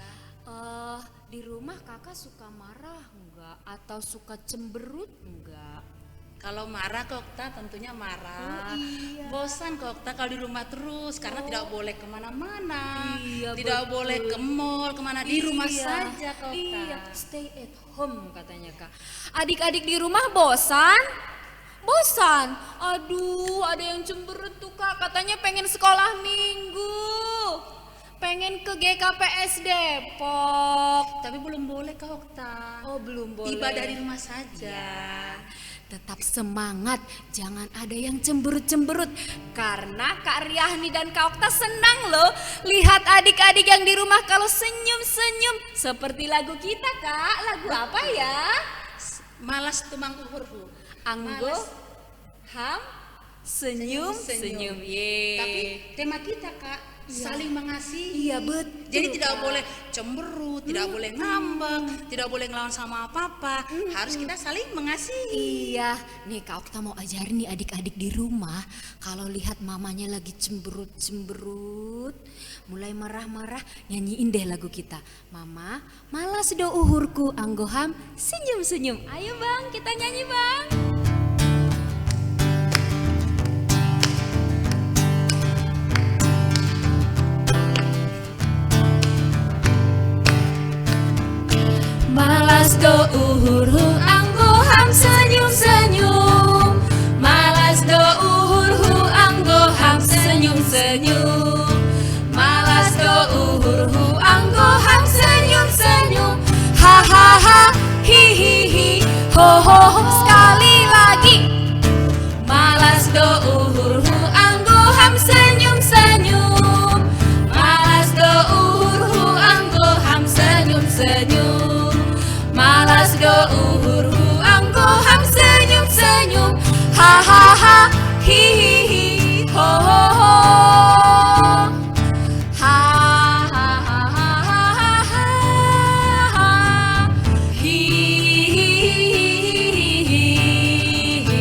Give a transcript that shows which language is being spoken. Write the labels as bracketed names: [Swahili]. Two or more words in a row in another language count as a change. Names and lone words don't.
[Indonesian] Di rumah kakak suka marah enggak? Atau suka cemberut enggak? Kalau marah Kak Okta tentunya marah. Oh, iya. Bosan Kak Okta kalau di rumah terus karena tidak boleh kemana-mana, Iya, tidak betul. boleh ke mall kemana, di rumah saja Kak Okta. Iya, [English] stay at home [Indonesian] katanya Kak. Adik-adik di rumah bosan? Bosan? Aduh, ada yang cemberut tuh Kak, katanya pengen sekolah minggu, pengen ke GKPS Depok. Tapi belum boleh Kak Okta. Oh, belum boleh. Ibadah di rumah saja. Ya, tetap semangat, jangan ada yang cemberut-cemberut. Karena Kak Riahni dan Kak Okta senang loh lihat adik-adik yang di rumah kalau senyum-senyum. Seperti lagu kita Kak, lagu apa ya? [Batak Simalungun] Malas tumang uhurhu. Anggo, Malas. ham, [Indonesian] senyum-senyum. Tapi tema kita Kak, saling mengasihi. Iya, betul, Jadi tidak Kak. boleh cemberut, tidak boleh ngambek, tidak boleh ngelawan sama apa-apa. Harus kita saling mengasihi. Iya, nih Kak Okta mau ajarin nih adik-adik di rumah, kalau lihat mamanya lagi cemberut-cemberut, mulai marah-marah, nyanyiin deh lagu kita. Mama, [Batak Simalungun] malas do uhurku, anggoham, [Indonesian] senyum-senyum. Ayo Bang, kita nyanyi Bang. [Batak Simalungun] Malas do uhurhu, anggoham, [Indonesian] senyum-senyum. [Batak Simalungun] Malas do uhurhu, anggoham, [Indonesian] senyum-senyum. [Batak Simalungun] Malas do uhurhu, anggoham, [Indonesian] senyum-senyum. Ha ha ha, hi hi hi, ho ho ho. Sekali lagi. [Batak Simalungun] Malas do uhurhu, anggoham, [Indonesian] senyum-senyum. [Batak Simalungun] Malas do uhurhu, anggoham, [Indonesian] senyum-senyum. [Batak Simalungun] Malas do uhurhu, anggoham, [Indonesian] senyum-senyum. Ha ha ha, hi hi hi, ho ho ho. Ha ha ha ha ha ha ha. Hi hi hi hi hi.